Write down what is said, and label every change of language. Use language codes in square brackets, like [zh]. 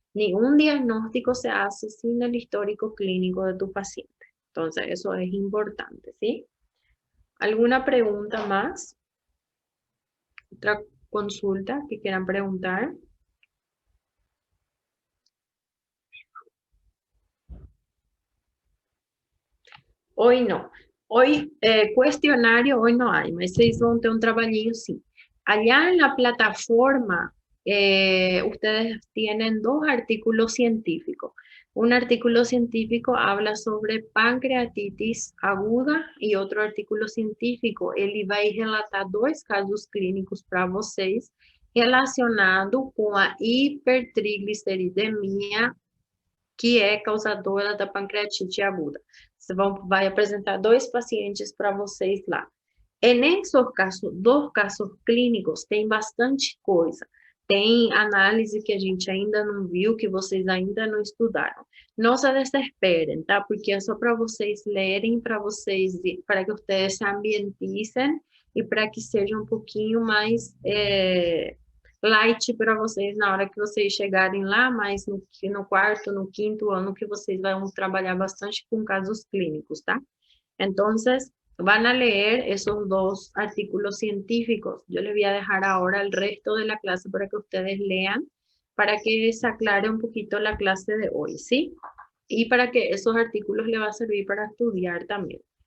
[es] Nenhum diagnóstico se hace sin el histórico clínico de tu paciente. Entonces, eso es importante, ¿sí? ¿Alguna pregunta más? ¿Otra consulta que quieran preguntar? Hoy no. Hoy, cuestionario, hoy no hay, [pt] mas vocês vão ter um trabalhinho sim. [es] Allá en la plataforma, ustedes tienen dos artículos científicos. Un artículo científico habla sobre pancreatitis aguda y otro artículo científico, [pt] ele vai relatar dois casos clínicos para vocês relacionado com a hipertrigliceridemia, que é causadora da pancreatite aguda. Você vai apresentar dois pacientes para vocês lá. E nesses casos, dos casos clínicos, tem bastante coisa. Tem análise que a gente ainda não viu, que vocês ainda não estudaram. Não se desesperem, tá? Porque é só para vocês lerem, para que vocês se ambienticem e para que seja um pouquinho mais light para vocês na hora que vocês chegarem lá, mas no quarto, no quinto ano, que vocês vão trabalhar bastante com casos clínicos, tá? [es] Entonces, van a leer esos dos artículos científicos. Yo les voy a dejar ahora el resto de la clase para que ustedes lean, para que se aclare un poquito la clase de hoy, ¿sí? Y para que esos artículos les va a servir para estudiar también.